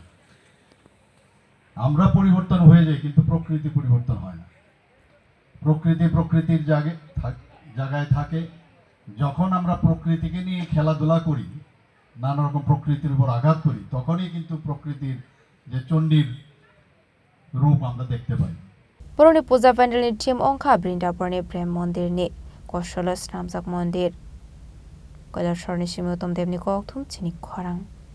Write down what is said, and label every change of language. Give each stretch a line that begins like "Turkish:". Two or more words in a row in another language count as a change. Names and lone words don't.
Bangla: আমরা পরিবর্তন হয়ে যাই, কিন্তু প্রকৃতি পরিবর্তন হয় না। প্রকৃতির জায়গায় থাকে। যখন আমরা প্রকৃতিকে নিয়ে খেলাধুলা করি, নানা রকম প্রকৃতির উপর আঘাত করি, তখনই কিন্তু প্রকৃতির যে চণ্ডীর রূপ আমরা দেখতে পাই।
Kok Borok: Puroni Puja Pandal Team Ongkha Brindaburni Prem Mandir ni Kosholo Snamjak Mandir Kailashaharni Simiutom Demni Kokthum Chini Khorang